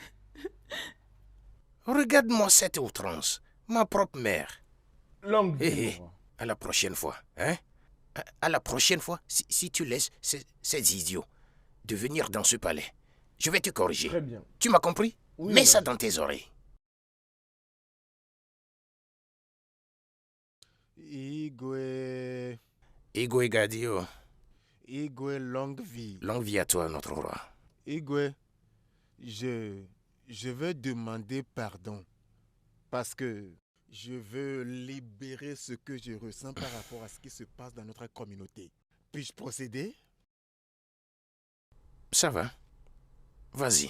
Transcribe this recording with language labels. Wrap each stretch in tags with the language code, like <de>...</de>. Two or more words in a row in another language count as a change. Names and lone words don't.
<fr>Regarde-moi cette outrance, ma propre mère. Longue vie. À la prochaine fois, hein? À la prochaine fois, si tu laisses ces idiots de venir dans ce palais, je vais te corriger. Très bien. Tu m'as compris? Oui, mets ça dans tes oreilles. Igwe. Igwe Gadio. Igwe, longue vie. Longue vie à toi, notre roi. Igwe, je veux demander pardon parce que je veux libérer ce que je ressens par rapport à ce qui se passe dans notre communauté. Puis-je procéder? Ça va. Vas-y.</fr>